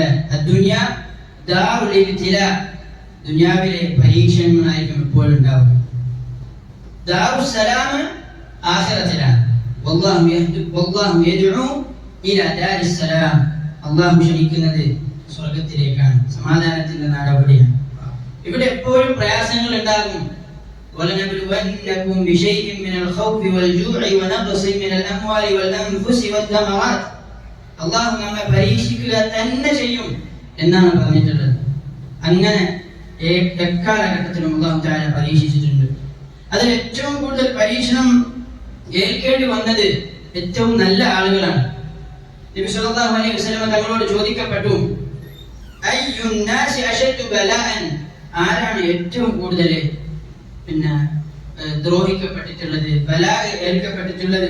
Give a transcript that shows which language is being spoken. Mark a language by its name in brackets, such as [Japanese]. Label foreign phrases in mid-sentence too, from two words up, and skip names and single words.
[Arabic] الدنيا دار الابتلاء, [Malayalam] ദുനിയാവിലെ പരീക്ഷണങ്ങളായിരിക്കും എപ്പോഴും ഉണ്ടാവുക. ദാറുസ്സലാം ആഖിറത്തിലാണ്. [Arabic] والله يدعو إلى دار السلام, [Malayalam] അല്ലാഹു ക്ഷണിക്കുന്നത് സ്വർഗ്ഗത്തിലേക്കാണ്, സമാധാനത്തിന്റെ നാട് അവിടെയാണ്. ഇവിടെ എപ്പോഴും പ്രയാസങ്ങൾ ഉണ്ടാകും. [Arabic] وَلَنَبْلُوَنَّكُمْ بِشَيْءٍ مِنَ الْخَوْفِ وَالْجُوعِ وَنَقْصٍ مِنَ الْأَمْوَالِ وَالْأَنْفُسِ وَالثَّمَرَاتِ. [Malayalam] അല്ലാഹു നമ്മെ പരീക്ഷിക്കുക തന്നെ ചെയ്യും എന്നാണ് പറഞ്ഞിട്ടുള്ളത്. അങ്ങനെ എക്കാലഘട്ടത്തിലും [Arabic] الله تعالى [Malayalam] പരീക്ഷിച്ചിട്ടുണ്ട്. അതിൽ ഏറ്റവും കൂടുതൽ പരീക്ഷണം ഏൽക്കേണ്ടി വന്നത് ഏറ്റവും നല്ല ആളുകളാണ്. നബി [Arabic] صلى الله عليه وسلم [Malayalam] തങ്ങളോട് ചോദിക്കപ്പെട്ടു, [Arabic] أي الناس أشد بلاء, [Malayalam] ആരാണ് ഏറ്റവും കൂടുതൽ ദ്രോഹിക്കപ്പെട്ടിട്ടുള്ളത്, ബലാഅ് ഏൽക്കപ്പെട്ടിട്ടുള്ളത്?